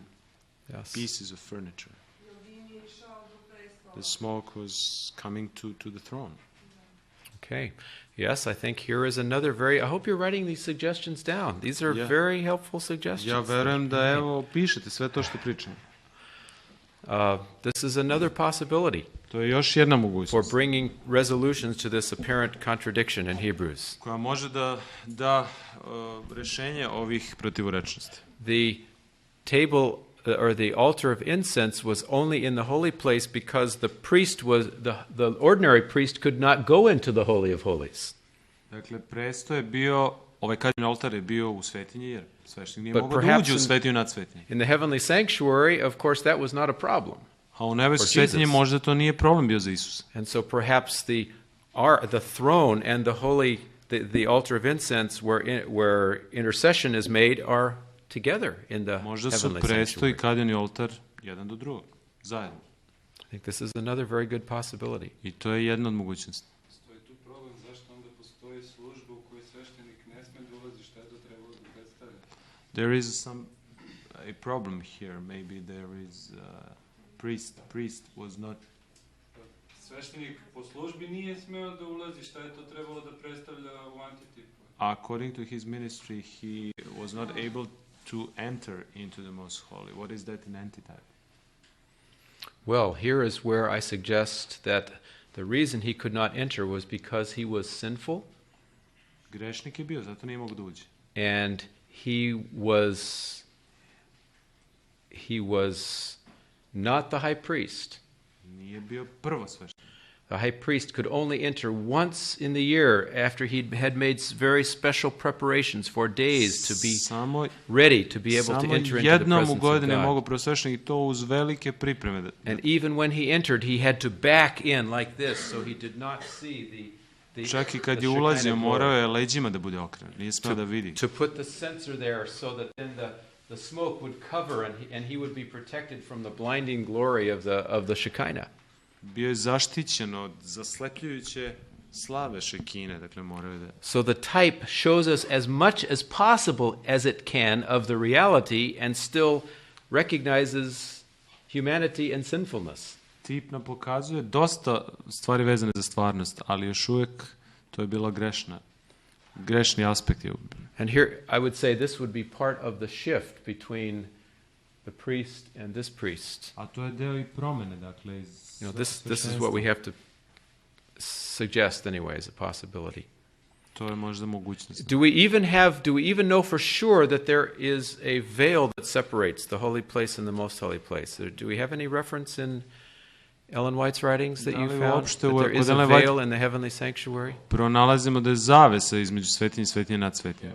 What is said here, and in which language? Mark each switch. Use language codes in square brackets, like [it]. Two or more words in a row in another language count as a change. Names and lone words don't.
[en] Yes. pieces of furniture? The smoke was coming to the throne. Okay. Yes, I think here is another I hope you're writing these suggestions down. These are Yeah. very helpful suggestions. [sr] Ja verujem da evo pišete sve to što pričam. [en] This is another possibility [sr] To je još jedna [en] for [sr] mogućnost [en] bringing resolutions to this apparent contradiction in Hebrews. [sr] koja može da rešenje ovih protivorečnosti. [en] The table or the altar of incense was only in the holy place because the priest the ordinary priest could not go into the Holy of Holies. [sr] Dakle, presto je bio, ovaj kađen oltar je bio u svetinji, jer sveštenik nije [en] But [sr] mogao da [en] perhaps [sr] uđe u svetinju nad svetinji. [en] In the heavenly sanctuary, of course, that was not a problem. [sr] A u nebeskoj [en] For [sr] svetinji [en] Jesus. [sr] možda to nije problem bio za Isusa. [en] And so perhaps the throne and the altar of incense where intercession is made are together in the [sr] Možda su [en] heavenly [sr] presto i [en] sanctuary. [sr] kadeni oltar jedan do drugog, zajedno. [en] I think this is another very good possibility. [sr] I to je jedna od mogućnosti. Postoji tu problem zašto onda postoji služba u kojoj sveštenik ne sme da ulazi, šta je to trebalo da predstavlja? [en] There is a problem here. Maybe there is priest was not. [sr] Sveštenik po službi nije smeo da ulazi, šta je to trebalo da predstavlja u antitipu? [en] According to his ministry, he was not able to enter into the most holy. What is that in antitype? Well, here is where I suggest that the reason he could not enter was because he was sinful [sr] Grešnik je bio, zato nije mogao da uđe. [en] and he was not the high priest. [sr] Nije bio prvo sveštenik. [en] The high priest could only enter once in the year after he had made very special preparations for days to be ready to be able to [sr] Samo [en] enter into the [sr] jednom u [en] presence of [sr] godini je mogao [en] God. [sr] prvo sveštenik i to uz velike pripreme. [en] And even when he entered, he had to back in like this, so he did not see the [sr] Čak i kad [en] the [sr] je ulazio, [en] Shekinah [sr] morao [en] glory. [sr] je leđima da bude okrenut. Nije smeo da vidi. [en] To put the censer there so that then the smoke would cover and he would be protected from the blinding glory of the Shekinah. [sr] Bio je zaštićen od zaslepljujuće slave Šekine, dakle morao je da... [en] So the type shows us as much as possible as it can of the reality and still recognizes humanity and sinfulness. [sr] Tip nam pokazuje dosta stvari vezane za stvarnost, ali još uvijek to je bila grešni aspekt. [en] And here I would say this would be part of the shift between the priest and this priest. [sr] A to je deo I promene, dakle, iz [en] This is what we have to suggest anyway as a possibility. [sr] To je možda mogućnost. [en] Do we even know for sure that there is a veil that separates the holy place and the most holy place? Do we have any reference in Ellen White's writings that you found that there is a veil in the heavenly sanctuary? [sr] Pronalazimo da je zavesa između svetinje i svetinje nad svetinje.